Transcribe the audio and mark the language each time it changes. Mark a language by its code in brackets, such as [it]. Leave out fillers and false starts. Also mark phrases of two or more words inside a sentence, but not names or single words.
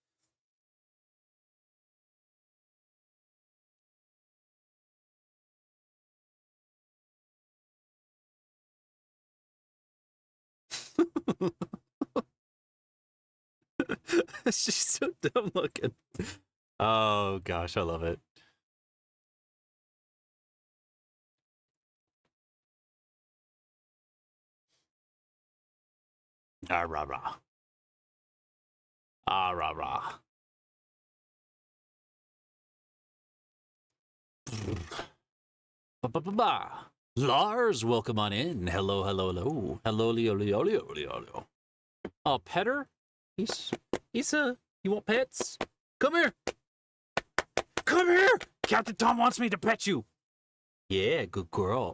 [en] She's so dumb looking. Oh gosh, I love it. Ah rah rah. Ah rah rah. Ba ba ba ba. Lars, welcome on in. Hello, hello, hello. Hello, Leo, Leo, Leo, Leo, Leo. Oh, petter? He's you want pets? Come here. Come here. Captain Tom wants me to pet you. Yeah, good girl.